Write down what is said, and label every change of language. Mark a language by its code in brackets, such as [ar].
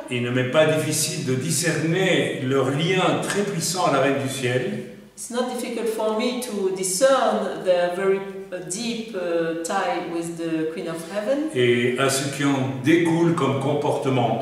[fr] Il ne m'est pas difficile de discerner leur lien très puissant à la Reine du Ciel. [en] It's not difficult for me to discern their very deep tie with the Queen of Heaven [fr] Et à ce qui en découle comme comportement.